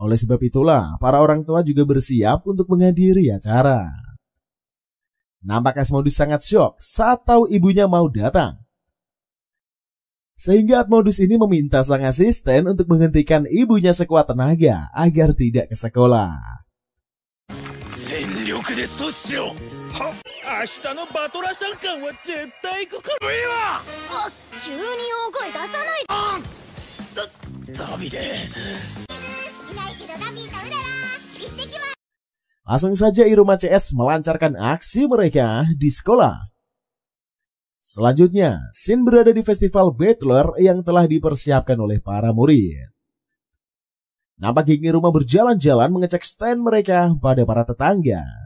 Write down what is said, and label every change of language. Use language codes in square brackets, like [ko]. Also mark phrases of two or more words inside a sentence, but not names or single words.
[id] Oleh sebab itulah, para orang tua juga bersiap untuk menghadiri acara. Nampak Asmodus sangat syok saat tahu ibunya mau datang. Sehingga Asmodus ini meminta sang asisten untuk menghentikan ibunya sekuat tenaga agar tidak ke sekolah. [ja] 全力で阻止しろ。は、明日のバトラシャンカンは絶対行くから。いいわ。急に大声出さないダビデ。 [id] Langsung saja Iruma CS melancarkan aksi mereka di sekolah. Selanjutnya, Shin berada di festival Battler yang telah dipersiapkan oleh para murid. Nampak geng Iruma berjalan-jalan mengecek stand mereka pada para tetangga.